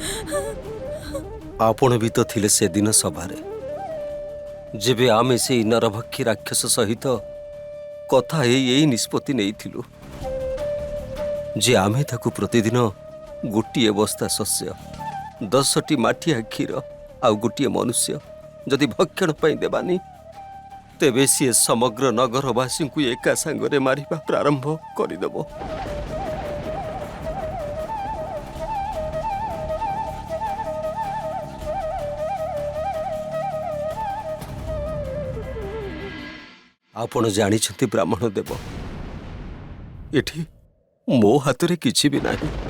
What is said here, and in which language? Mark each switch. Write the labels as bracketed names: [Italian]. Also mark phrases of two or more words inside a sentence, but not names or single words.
[Odia] ଆପଣ ବି ତ ଥିଲେ ସେ ଦିନ ସଭାରେ ଯେବେ ଆମେ ସେ ନରଭକ୍ଷୀ ରାକ୍ଷସ ସହିତ କଥା ଏହି ନିଷ୍ପତ୍ତି ନାହିଁ ଥିଲୁ ଯେ ଆମେ ତାକୁ ପ୍ରତିଦିନ ଗୋଟେ ବସ୍ତା ଶସ୍ୟ 10ଟି ମାଠିଆ କ୍ଷୀର ଆଉ ଗୋଟେ ମଣିଷ ଯଦି ଭକ୍ଷଣ ପାଇଁ ଦେବାନି ତେବେ ସି ସମଗ୍ର ନଗରବାସୀ କୁ ଏକା ସାଙ୍ଗରେ ମାରିବା ପ୍ରାରମ୍ଭ କରଦେବ। ଆପଣ ଜାଣିଛନ୍ତି ବ୍ରାହ୍ମଣ ଦେବ ଏଠି ମୋ ହାତ ରେ କିଛି ବି ନାହିଁ।